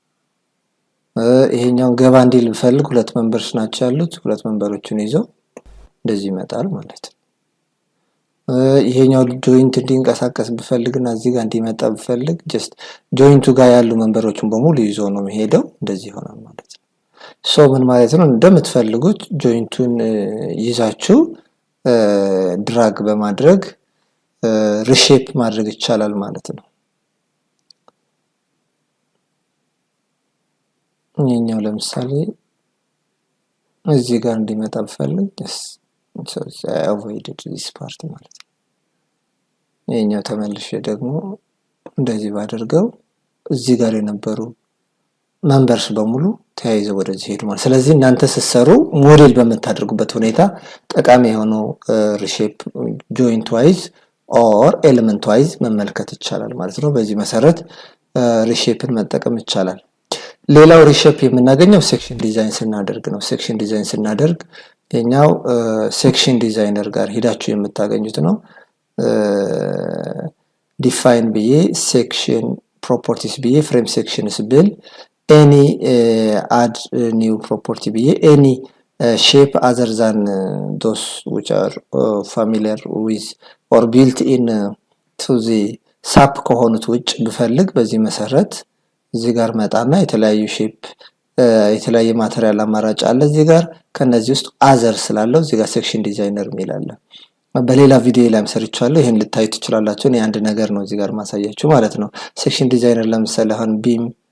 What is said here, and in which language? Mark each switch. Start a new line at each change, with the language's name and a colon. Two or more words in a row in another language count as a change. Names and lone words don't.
Amharic: ይሄኛው ገባ እንዲል ብፈልግ ሁለት መንበርስ ናቸው ያሉት ሁለት መንበሮችን ይዞ እንደዚህ ይመጣል ማለት ነው። ይሄኛው ጆይንት እንዲንቀሳቀስ ብፈልግና እዚህ ጋር እንዲመጣ ብፈልግ ጀስት ጆይንቱ ጋር ያሉ መንበሮችን በሙሉ ይዞ ነው የሚሄደው እንደዚህ ይሆናል ማለት ነው። ሶ ምን ማለት ነው እንደምትፈልጉት ጆይንቱን ይዛችሁ ድራግ በማድረግ ሪሼፕ ማድረግ ይቻላል ማለት ነው። ይሄኛው ለምሳሌ እዚህ ጋር እንዲመጣ ብፈልግ
English: so I avoided this part
Amharic: ማለት ነው። ይሄኛው ተመልሼ ደግሞ እንደዚህ ባደርገው እዚህ ጋር የነበሩ መንበርስ በሙሉ ተያይዘው ወደዚህ ሄዱ ማለት። ስለዚህ እናንተ ስትሰሩ ሞዴል በመታደርጉበት ሁኔታ ጠቃሚ የሆነው
English: reshape joint wise or element wise
Amharic: መመልከት ይቻላል ማለት ነው። በዚህ መሰረት ሪሼፕን መጠቀም ይቻላል። ሌላው ሪሼፕ የምናገኘው
English: section design
Amharic: ስናደርግ ነው።
English: section design
Amharic: ስናደርግ የኛው
English: section designer
Amharic: ጋር ሄዳችሁ የምታገኙት ነው።
English: ዲፋይን ብዬ section properties ብዬ frame sections ብል any add new property ብዬ any shape other than those which are familiar with or built in to the SAP
Amharic: ከሆኑት ውጭ ብፈልግ በዚህ መሰረት እዚህ ጋር መጣና የተለያዩ ሼፕ የተለያየ ማቴሪያል አማራጭ አለ እዚህ ጋር ከነዚህ ውስጥ other ስላለው እዚህ ጋር
English: section designer
Amharic: ሚላለ በሌላ ቪዲዮ ላይ ሰርቻለሁ ይሄን ልታዩ ትችላላችሁ። እኔ አንድ ነገር ነው እዚህ ጋር ማሳያችሁ ማለት ነው።
English: section designer
Amharic: ለምሳሌ አሁን ቢም